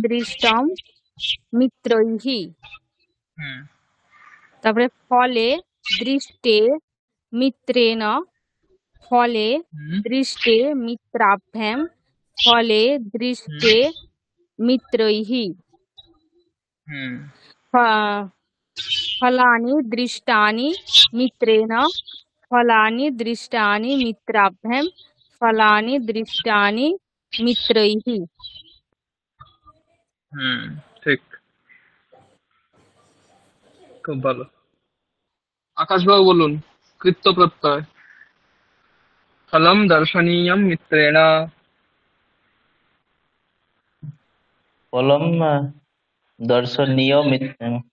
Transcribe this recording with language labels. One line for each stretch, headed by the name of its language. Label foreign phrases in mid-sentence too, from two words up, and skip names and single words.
Sanskrit: দৃষ্টম মিত্রৈঃ। হুম, তারপরে ফলে দৃষ্টে মিত্রেণ, ফলে হুম, দৃষ্টে মিত্রাভ্যাম, ফলে হুম, দৃষ্টে মিত্রৈঃ। হুম, ফ- ফলানি দৃষ্টানি মিত্রেণ, ফলানি দৃষ্টানি মিত্রাভ্যাম, ফলানি দৃষ্টানি মিত্রৈঃ।
Bangla: হুম, ঠিক, খুব ভালো। আকাশবাবু বলুন,
Sanskrit: কৃত্য প্রত্যয়। ফলম দর্শনীয়ম মিত্রেণ। ফলম দর্শনীয় মিত্রেণ।